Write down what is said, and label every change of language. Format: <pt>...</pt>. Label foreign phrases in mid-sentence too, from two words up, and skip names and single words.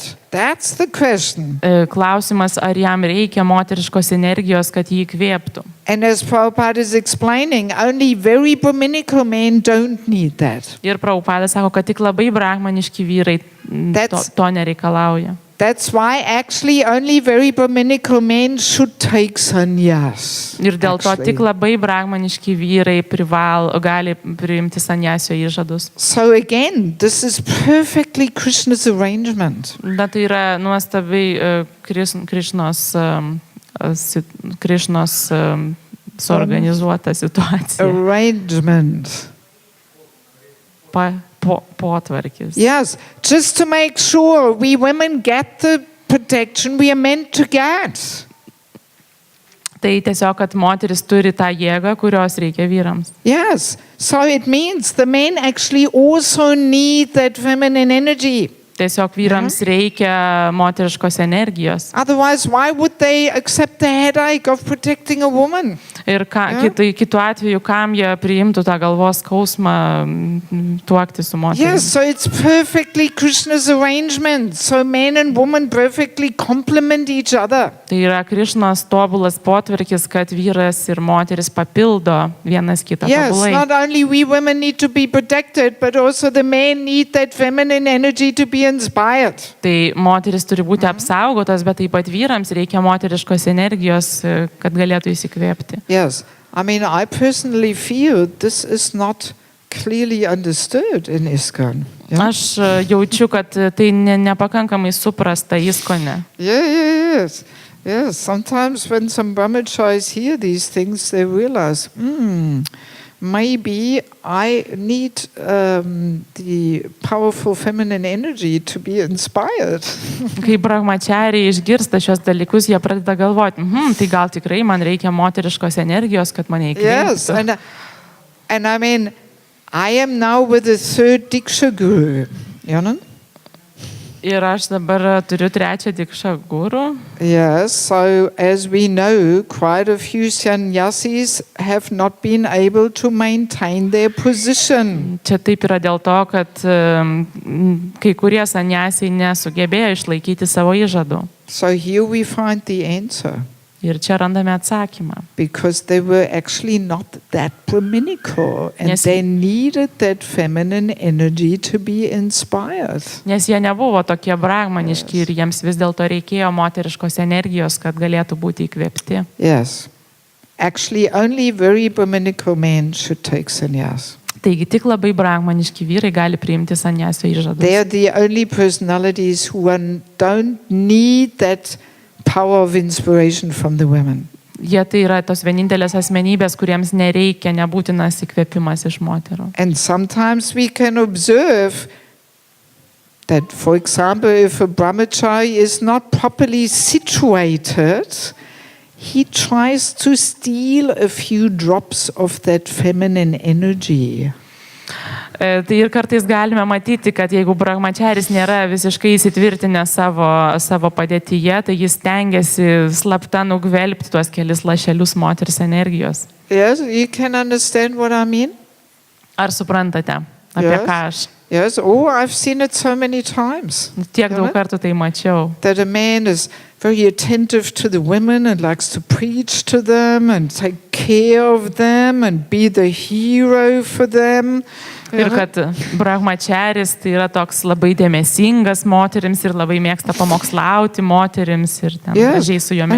<en>That's the question.</en> <lt>Klausimas, ar jam reikia moteriškos energijos, kad jį įkvėptų.</lt> <en>And as Prabhupada is explaining, only very Brahminical men don't need that.</en> <lt>Ir Prabhupada sako, kad tik labai brahmaniški vyrai to nereikalauja.</lt> <en>That's why actually only very Brahminical men should take sannyas.</en> <lt>Ir dėl to tik labai brahmaniški vyrai gali priimti sanyasio įžadus.</lt> <en>So again, this is perfectly Krishna's arrangement.</en> <lt>Bet tai yra nuostabiai Krišnos suorganizuota situacija.</lt> <en>Arrangement.</en> <lt>Potvarkis.</lt> <en>Yes, just to make sure we women get the protection we are meant to get.</en> <lt>Tai tiesiog, kad moteris turi tą jėgą, kurios reikia vyrams.</lt> <en>Yes. So it means the men actually also need that feminine energy.</en> <lt>Tiesiog vyrams reikia moteriškos energijos.</lt> <en>Otherwise, why would they accept the headache of protecting a woman?</en> <lt>Ir kitu atveju, kam jie priimtų tą galvos skausmą tuokti su moterimi.</lt> <en>Yes, so it's perfectly Krishna's arrangement. So men and women perfectly complement each other.</en> <lt>Tai yra Krišnos tobulas potvarkis, kad vyras ir moteris papildo vienas kitą</lt> <en>Yes,</en> <lt>tobulai.</lt> <en>not only we women need to be protected, but also the men need that feminine energy to be inspired.</en> <lt>Tai moteris turi būti apsaugotas, bet taip pat vyrams reikia moteriškos energijos, kad galėtų įsikvėpti.</lt> <en>Yes, I mean, I personally feel this is not clearly understood in ISKCON. Yeah?</en> <lt>Aš jaučiu, kad tai nepakankamai suprasta ISKCONe.</lt> <en>Yes. Yes, sometimes when some brahmacharis hear these things, they realize, maybe I need the powerful feminine energy to be inspired.</en> <lt>Kai brahmachariai išgirsta šios dalykus, jie pradeda galvoti, tai gal tikrai man reikia moteriškos energijos, kad mane įkvėptų.</lt> <en>Yes, and I mean, I am now with the third Diksha Guru, you know?</en> <lt>Ir aš dabar turiu trečią Dikšą guru.</lt> <en>Yes, so as we know, quite a few sannyasis have not been able to maintain their position.</en> <lt>Čia taip yra dėl to, kad kai kurie sanyasiai nesugebėjo išlaikyti savo įžadų.</lt> <en>So here we find the answer.</en> <lt>Ir čia randame atsakymą.</lt> <en>Because they were actually not that brahminical and they needed that feminine energy to be inspired.</en> <lt>Nes jie nebuvo tokie brahmaniški ir jiems vis dėlto reikėjo moteriškos energijos, kad galėtų būti įkvėpti.</lt> <en>Yes. Actually, only very brahminical men should take sannyas.</en> <lt>Taigi tik labai brahmaniški vyrai gali priimti sanyasio įžadus.</lt> <en>They are the only personalities who don't need that power of inspiration from the women.</en> <lt>Jie tai yra tos vienintelės asmenybės, kuriems nereikia nebūtinas įkvėpimas iš moterų.</lt> <en>And sometimes we can observe that, for example, if a brahmachari is not properly situated, he tries to steal a few drops of that feminine energy.</en> <lt>Tai ir kartais galime matyti, kad jeigu brahmacharis nėra visiškai įsitvirtinę savo padėtyje, tai jis tengiasi slapta nugvelbti tuos kelis lašelius moters energijos.</lt> <en>Yes, you can understand what I mean?</en> <lt>Ar suprantate, apie ką aš?</lt> <en>Yes, I've seen it so many times.</en> <lt>Tiek daug kartų tai mačiau.</lt> <en>That a man is very attentive to the women and likes to preach to them and take care of them and be the hero for them.</en> <lt>Ir kad brahmacharis tai yra toks labai dėmesingas moterims ir labai mėgsta pamokslauti moterims ir ten gražiai su jom elgiasi.</lt>